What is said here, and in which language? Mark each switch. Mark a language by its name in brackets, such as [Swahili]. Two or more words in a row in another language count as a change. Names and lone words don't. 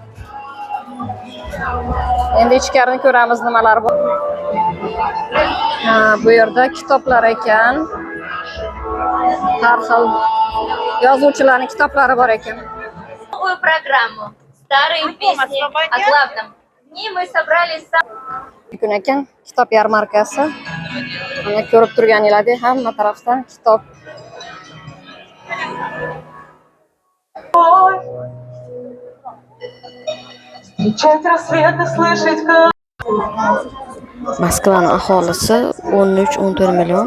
[Uzbek] Endi ichkarini ko'ramiz nimalar bor. Bu yerda kitoblar ekan. Har xil yozuvchilarning kitoblari bor ekan. [Russian] Новую программу. Старые песни о главном. В ней мы собрались [Uzbek] Kun ekan kitob yarmarkasi. Mana ko'rib turganingizdek, hamma tarafdan kitob. Moskvaning aholisi 13-14 million.